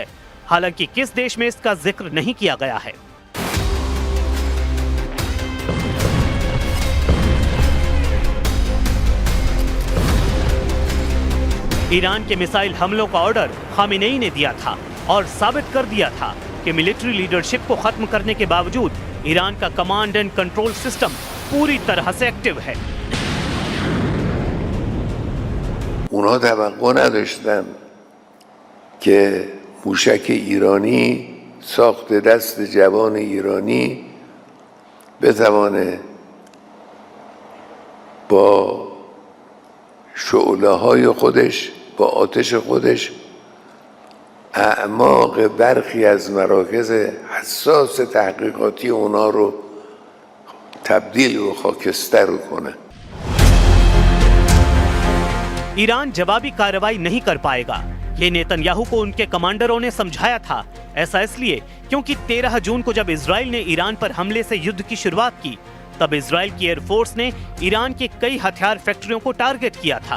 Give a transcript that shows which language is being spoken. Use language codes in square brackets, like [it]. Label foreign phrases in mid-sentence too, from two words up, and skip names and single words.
[hi] हालांकि किस देश में इसका जिक्र नहीं किया गया है। ईरान के मिसाइल हमलों का ऑर्डर खामेनेई ने दिया था और साबित कर दिया था कि [en] military leadership [hi] को खत्म करने के बावजूद ईरान का [en] command and control system [hi] पूरी तरह से एक्टिव है। [fa] اونها توقع نداشتن که موشک ایرانی ساخت دست جوان ایرانی بتوانه با شعله های خودش، با آتش خودش اعماق برخی از مراکز حساس تحقیقاتی اونا رو تبدیل و خاکستر کنه। [hi] ईरान जवाबी कार्रवाई नहीं कर पाएगा, ये नेतन्याहू को उनके कमांडरों ने समझाया था। ऐसा इसलिए क्योंकि 13 जून को जब इजराइल ने ईरान पर हमले से युद्ध की शुरुआत की, तब इजराइल की एयरफोर्स ने ईरान के कई हथियार फैक्ट्रियों को टारगेट किया था।